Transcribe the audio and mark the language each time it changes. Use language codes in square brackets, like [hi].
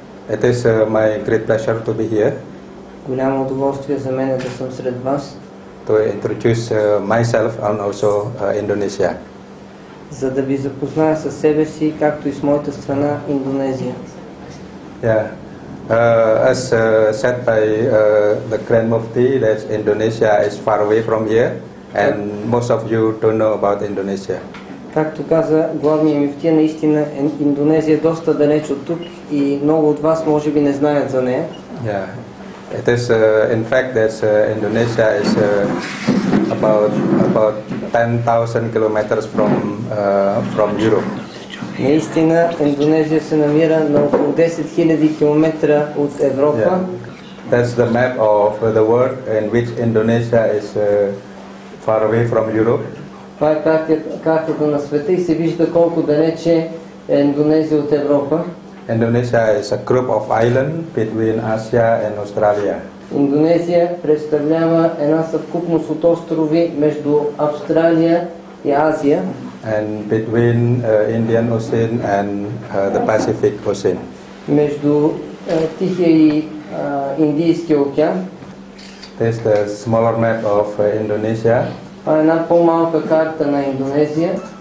[en] It is my great pleasure to be here [bg] Голямо удоволствие за мен да съм сред вас, [en] to introduce myself and also Indonesia. [bg] за да ви запозная със себе си, както и с моята страна Индонезия. [en] Yeah, as said by the Grand Mufti, that Indonesia is far away from here, and most of you don't know about Indonesia. [bg] Както каза главният мюфтия, наистина Индонезия е доста далеч от тук и много от вас може би не знаят за нея. [en] Yeah, it is in fact that Indonesia is about 10,000 kilometers from Europe. [bg] Наистина Индонезия се намира на около 10 000 км от Европа. [en] Yeah. That's the map of the world in which Indonesia is far away from Europe. [bg] Това е картата на света и се вижда колко далече е Индонезия от Европа. [en] Indonesia is a group of islands between Asia and Australia. [bg] Индонезия представлява една съвкупност от острови между Австралия и Азия. [en] And between Indian Ocean and the Pacific Ocean. [bg] Между Тихия и Индийския океан. [en] This is the smaller map of Indonesia. [bg] Това е една по-малка карта на Индонезия.